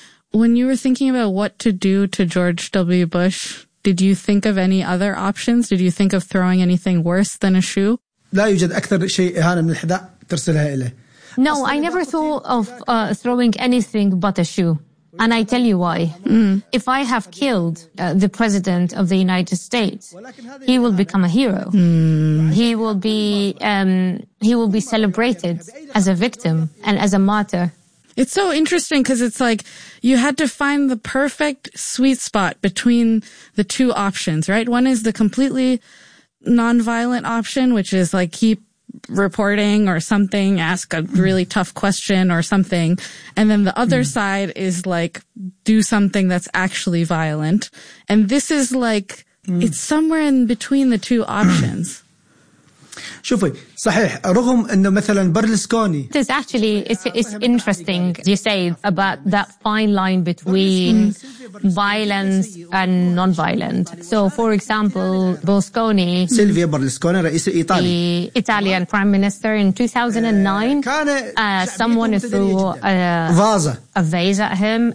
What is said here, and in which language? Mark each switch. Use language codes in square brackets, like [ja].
[en] When you were thinking about what to do to George W. Bush, did you think of any other options? Did you think of throwing anything worse than a shoe? [ar] لا يوجد أكثر شيء إهانة من الحذاء ترسلها إليه. [en] No, I never thought of throwing anything but a shoe. And I tell you why. Mm. If I have killed the president of the United States, he will become a hero. Mm. He will be celebrated as a victim and as a martyr. It's so interesting because it's like you had to find the perfect sweet spot between the two options, right? One is the completely nonviolent option, which is like keep reporting or something, ask a really tough question or something. And then the other side is like do something that's actually violent. And this is like it's somewhere in between the two options. [ar] شوفي صحيح رغم انه مثلا برلسكوني [en] it's actually it's interesting you say about that fine line between violence and non-violent. So for example Berlusconi [ar] Silvio Berlusconi رئيس ايطالي [en] the Italian prime minister in 2009 someone threw a vase at him.